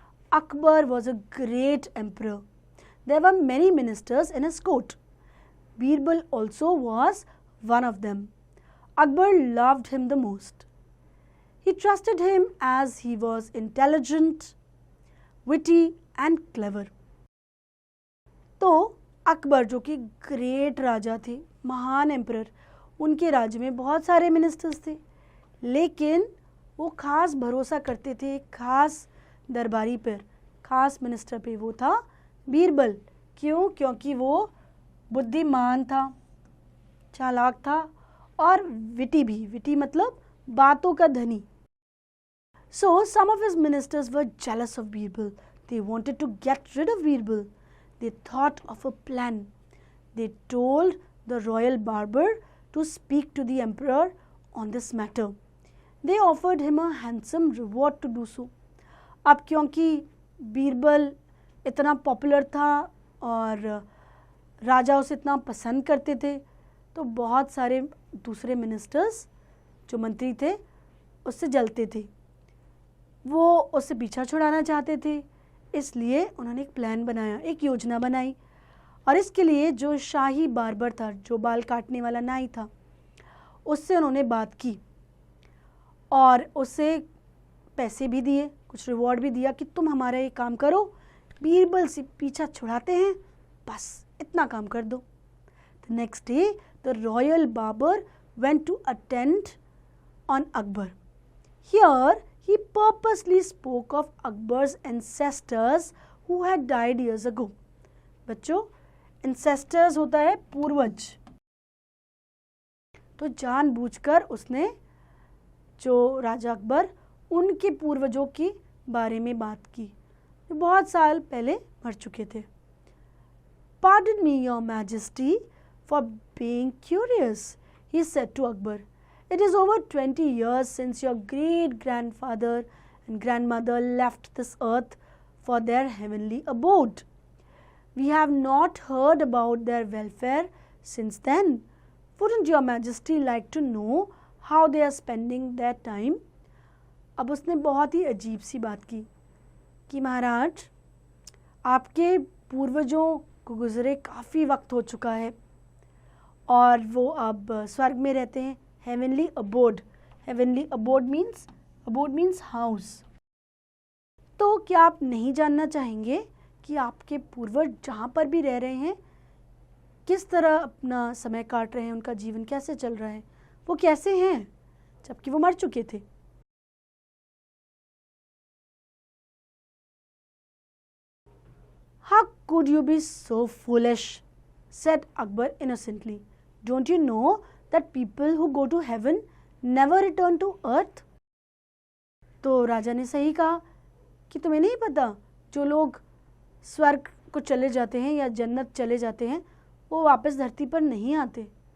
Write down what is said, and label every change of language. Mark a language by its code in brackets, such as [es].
[en] Akbar was a great emperor. There were many ministers in his court. Birbal also was one of them. Akbar loved him the most. He trusted him as he was intelligent, witty and clever. [hi] तो अकबर जो कि great राजा थे, महान emperor, उनके राज्य में बहुत सारे मिनिस्टर्स थे, लेकिन वो खास भरोसा करते थे खास दरबारी पर, खास मिनिस्टर पे. वो था बीरबल. क्यों? क्योंकि वो बुद्धिमान था, चालाक था और विटी भी. विटी मतलब बातों का धनी. [en] So some of his ministers were jealous of Birbal. They wanted to get rid of Birbal. They thought of a plan. They told the royal barber to speak to the emperor on this matter. They offered him a handsome reward to do so. [hi] अब क्योंकि बीरबल इतना popular था और राजा उसे इतना पसंद करते थे, तो बहुत सारे दूसरे मिनिस्टर्स जो मंत्री थे उससे जलते थे. वो उससे पीछा छुड़ाना चाहते थे, इसलिए उन्होंने एक प्लान बनाया, एक योजना बनाई. और इसके लिए जो शाही बार्बर था, जो बाल काटने वाला नाई था, उससे उन्होंने बात की और उसे पैसे भी दिए, कुछ रिवॉर्ड भी दिया कि तुम हमारा ये काम करो, बीरबल से पीछा छुड़ाते हैं, बस इतना काम कर दो. [en] The next day, the royal barber went to attend on Akbar. Here, he purposely spoke of Akbar's ancestors who had died years ago. [hi] बच्चों, ancestors होता है पूर्वज. तो जानबूझकर उसने जो राजा अकबर, उनके पूर्वजों के बारे में बात की जो बहुत साल पहले मर चुके थे. [en] Pardon me, your majesty, for being curious, he said to Akbar. It is over 20 years since your great-grandfather and grandmother left this earth for their heavenly abode. We have not heard about their welfare since then. Wouldn't your majesty like to know how they are spending their time? [hi] अब उसने बहुत ही अजीब सी बात की कि महाराज, आपके पूर्वजों को गुजरे काफ़ी वक्त हो चुका है और वो अब स्वर्ग में रहते हैं. [en] Heavenly abode. Heavenly abode means house. [hi] तो क्या आप नहीं जानना चाहेंगे कि आपके पूर्वज जहाँ पर भी रह रहे हैं, किस तरह अपना समय काट रहे हैं, उनका जीवन कैसे चल रहा है, वो कैसे हैं जबकि वो मर चुके थे. [en] How could you be so foolish? Said Akbar innocently. Don't you know that people who go to heaven never return to earth? [hi] तो राजा ने सही कहा कि तुम्हें नहीं पता, जो लोग स्वर्ग को चले जाते हैं या जन्नत चले जाते हैं, वो वापस धरती पर नहीं आते.